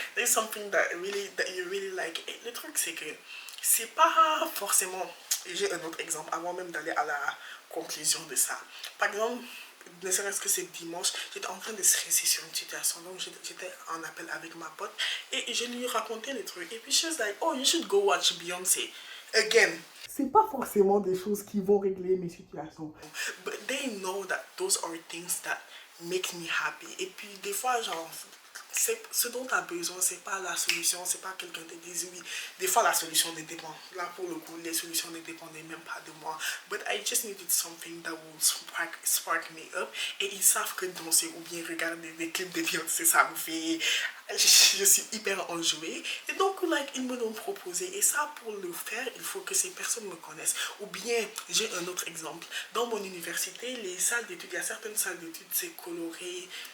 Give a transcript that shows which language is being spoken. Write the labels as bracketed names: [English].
[English] There's something that you really like. [French] Et le truc, c'est que c'est pas forcément... J'ai un autre exemple avant même d'aller à la conclusion de ça. Par exemple, ne serait-ce que c'est dimanche, j'étais en train de stresser sur une situation. Donc j'étais en appel avec ma pote et je lui racontais les trucs. Et puis [English] she was like, oh, you should go watch Beyoncé. Again, [French] c'est pas forcément des choses qui vont régler mes situations. [English] But they know that those are things that make me happy. [French] Et puis des fois, genre, ce dont tu as besoin, c'est pas la solution, c'est pas quelqu'un te dise oui. Des fois, la solution ne dépend. Là, pour le coup, les solutions ne dépendaient même pas de moi. [English] But I just needed something that will spark me up. [French] Et ils savent que danser ou bien regarder des clips de Beyoncé, ça me fait... Je suis hyper enjouée. Et donc, [English] like, [French] ils me l'ont proposé. Et ça, pour le faire, il faut que ces personnes me connaissent. Ou bien, j'ai un autre exemple. Dans mon université, les salles d'études, il y a certaines salles d'études, c'est coloré.